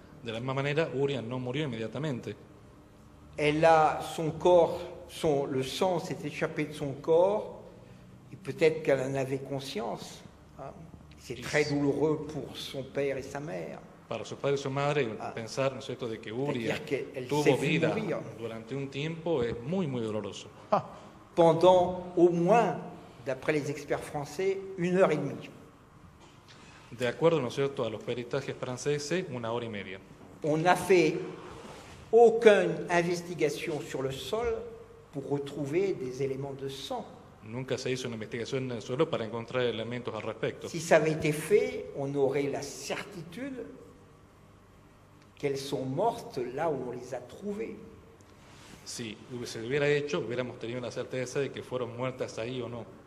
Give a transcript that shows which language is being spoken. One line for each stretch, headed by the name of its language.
Spanish: De la misma manera, Urian no murió inmediatamente.
French: Elle a son corps, le sang s'est échappé de son corps, et peut-être qu'elle en avait conscience. Hein. C'est très douloureux pour son père et sa mère.
Spanish: Para su padre y su madre, pensar, ¿no es cierto?, de que Urian
French: C'est-à-dire qu'elle
Spanish: tuvo
French: s'est vue
Spanish: vida
French: mourir.
Spanish: durante un tiempo es muy, muy doloroso.
French: Pendant au moins, d'après les experts français, 1h30.
Spanish: De acuerdo, ¿no es cierto?, a los peritajes franceses, 1 hora y media.
French: On n'a fait aucune investigation sur le sol pour retrouver des éléments de sang.
Spanish: Nunca se hizo una investigación en el suelo para encontrar elementos al respecto.
French: Si ça avait été fait, on aurait la certitude qu'elles sont mortes là où on les a trouvées.
Spanish: Si se hubiera hecho, hubiéramos tenido la certeza de que fueron muertas ahí o no.